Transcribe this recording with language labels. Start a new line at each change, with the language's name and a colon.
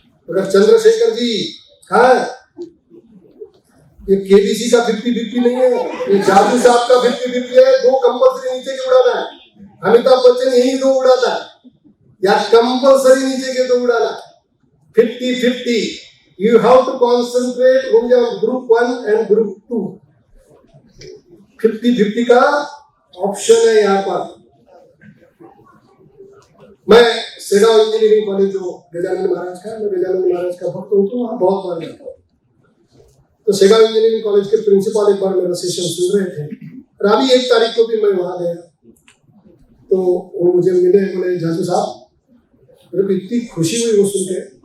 Hindi: अगर चंद्रशेखर जी हाँ, ये केबीसी का 50-50 नहीं है, ये जादू साहब का 50-50 है। 2 कंपल्सरी नीचे के उड़ाना है। अमिताभ बच्चन यही 2 उड़ाता है, या कंपल्सरी नीचे के 2 उड़ाना।
English: 50-50 you have to concentrate only on group 1 and group 2।
Hindi: 50-50 का ऑप्शन है यहाँ पर। मैं सेगांव इंजीनियरिंग कॉलेज जो गजानन महाराज का, मैं गजानन महाराज का भक्त हूँ, तो वहाँ बहुत बार जाता हूँ। तो सेगांव इंजीनियरिंग कॉलेज के प्रिंसिपल एक बार मेरा सेशन सुन रहे थे, और अभी 1 तारीख को भी मैं वहाँ गया, तो वो मुझे मिले, बोले जादू साहब, मेरे को इतनी खुशी हुई वो सुन के।